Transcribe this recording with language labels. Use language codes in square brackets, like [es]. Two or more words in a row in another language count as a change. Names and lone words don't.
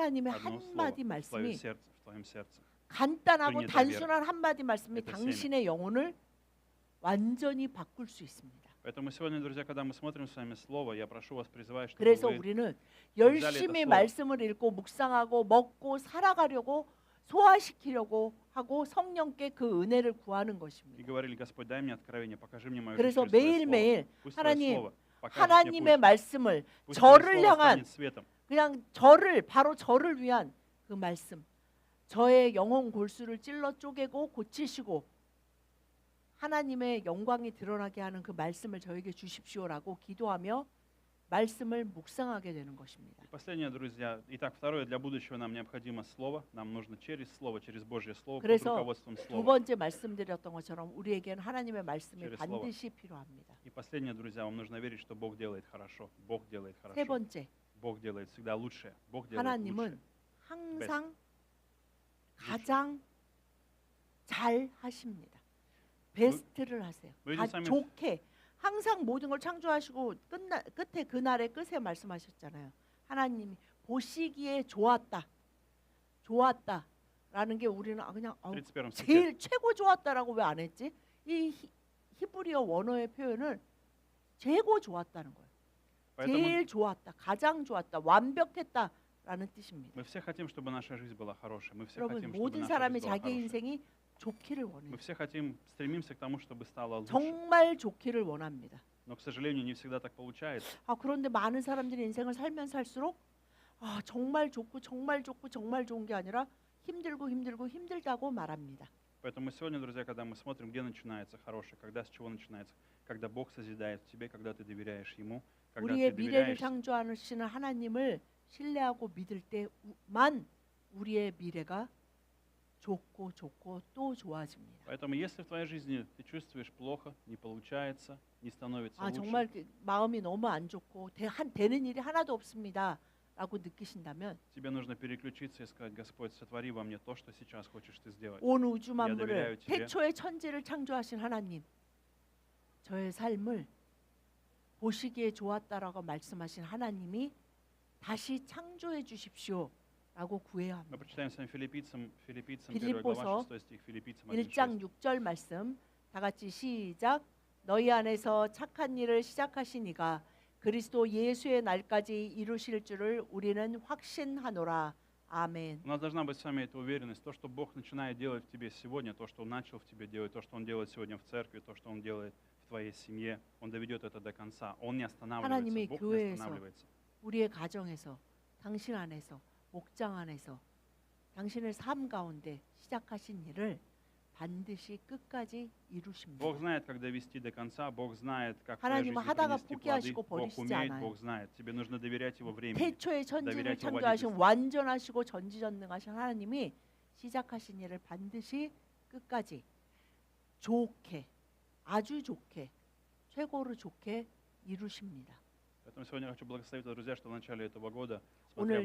[ko] 하나님의 [ru] Одно слово [ko] 한마디 [ru] в [ko] 말씀이 [ru] твоем сердце. [ko] 간단하고 [ru] принято [ko] 단순한 한마디 말씀이 [ru] Это [ko] 당신의 영혼을 완전히 바꿀 수 있습니다. [ru] Поэтому сегодня, друзья, когда мы смотрим с вами слово, я прошу вас, призываю, чтобы [ko] 그래서 [ru] вы [ko] 우리는 [ru] взяли [ko] 열심히 [ru] это слово. [ko] 말씀을 읽고 묵상하고 먹고 살아가려고 소화시키려고 하고 성령께 그 은혜를 구하는 [ru] и [ko] 것입니다. [ru] говорили, Господь, дай мне откровение, покажи мне мою жизнь [ko] 그래서 [ru] через Твое слово. [ko] 매일매일 [ru] Пусть Твое [ko] 하나님, [ru] слово покажет мне [ko] 하나님의 [ru] путь. [ko] 말씀을 [ru] Пусть Твое [ko] 저를 [ru] слово [ko] 향한 [ru] станет светом. [ko] 그냥 바로 저를 위한 그 말씀, 저의 영혼 골수를 찔러 쪼개고 고치시고 하나님의 영광이 드러나게 하는 그 말씀을 저에게 주십시오라고 기도하며 말씀을 묵상하게 되는 것입니다. [ru] И последнее, друзья. Итак, второе, для будущего нам необходимо слово. Нам нужно через слово, через Божье слово, под [ko] 그래서 [ru] руководством [ko] 두 [ru] слова. [ko] 번째 말씀드렸던 것처럼 우리에게는 하나님의 말씀이 [ru] через [ko] 반드시 필요합니다. [ru] И последнее, друзья, вам нужно верить, что Бог делает хорошо. Бог делает [ko] 세 [ru] хорошо. [ko] 번째, [ru] Бог делает всегда лучшее. Бог делает [ko] 하나님은 [ru] лучшее. [ko] 항상 가장 잘 하십니다. 베스트를 하세요. 뭐 좋게 항상 모든 걸 창조하시고 끝에 그날의 끝에 말씀하셨잖아요. 하나님이 보시기에 좋았다라는 게 우리는 그냥 [ru] 31 стихе. [ko] 제일 최고 좋았다라고 왜 안 했지? 이 히브리어 원어의 표현을 최고 좋았다는 거예요. [ru] Поэтому [ko] 제일 좋았다, 가장 좋았다, 완벽했다라는 뜻입니다. [ru] мы все хотим, чтобы наша жизнь была хорошей. Мы все [ko] 여러분 [ru] хотим, чтобы [ko] 모든 [ru] наша [ko] 사람이 [ru] жизнь была [ko] 자기 [ru] хорошей. [ko] 인생이 좋기를 원해요. [ru] Мы все стремимся к тому, чтобы стало лучше. [ko] 정말 좋기를 원합니다. [ru] Но, к сожалению, не всегда так получается. [ko] 그런데 많은 사람들이 인생을 살면 살수록 정말 좋고 정말 좋고 정말 좋은 게 아니라 힘들고 힘들다고 말합니다. [ru] Поэтому сегодня, друзья, когда мы смотрим, где начинается хорошее, когда с чего начинается, когда Бог созидает в тебе, когда ты доверяешь Ему, когда [ko] 우리의 [ru] ты [ko] 미래를 [ru] доверяешь [ko] 창조하시는 하나님을 신뢰하고 믿을 때만 우리의 미래가 좋고 또 좋아집니다. [ru] Поэтому если в твоей жизни ты чувствуешь плохо, не получается, не становится [ko] 아 [ru] лучше, [ko] 정말 마음이 너무 안 좋고 되는 일이 하나도 없습니다. 라고 느끼신다면 [ru] тебе нужно переключиться и сказать: Господь, сотвори во мне то, что сейчас хочешь ты сделать. [ko] 온 우주 [ru] doверяю [ko] 만물을 [ru] тебе. [ko] 태초의 천지를 창조하신 하나님, 저의 삶을 보시기에 좋았다라고 말씀하신 하나님이 다시 창조해 주십시오라고 구해야 [ru] Мы [ko] 합니다. [ru] прочитаем с вами филиппийцам 1 [ko] 빌립보서 [ru] глава 6 стих, филиппийцам 1:6. [ko] 1장 6절 말씀 다 같이 시작. 너희 안에서 착한 일을 시작하신 이가 그리스도 예수의 날까지 이루실 줄을 우리는 확신하노라. 아멘. [ru] У нас должна быть с вами эта уверенность, то, что Бог начинает делать в тебе сегодня, то, что Он начал в тебе делать, то, что Он делает сегодня в церкви, то, что Он делает в твоей семье, Он доведет это до конца. Он не останавливается, [ko] 하나님의 [ru] Бог не [ko] 교회에서 [ru] останавливается. [ko] 우리의 가정에서 당신 안에서 목장 안에서 당신의 삶 가운데 시작하신 일을 반드시 끝까지 이루십니다. [ru] Бог знает, как довести до конца, Бог знает, как в твоей [ko] 하나님은 [ru] жизни [ko] 하다가 [ru] принести плоды, [ko] 포기하시고 [ru] Бог [ko] 버리시지 [ru] умеет, [ko] 않아요. [ru] Бог знает. Тебе нужно доверять Его времени. [ko] 태초의 천지를 [ru] доверять его [ko] 창조하신 [ru] водительству. [ko] 완전하시고 전지전능하신 하나님이 시작하신 일을 반드시 끝까지 좋게, 아주 좋게, 최고로 좋게 이루십니다. [ru] Поэтому сегодня я хочу благословить вас, друзья, что в начале этого года, смотря в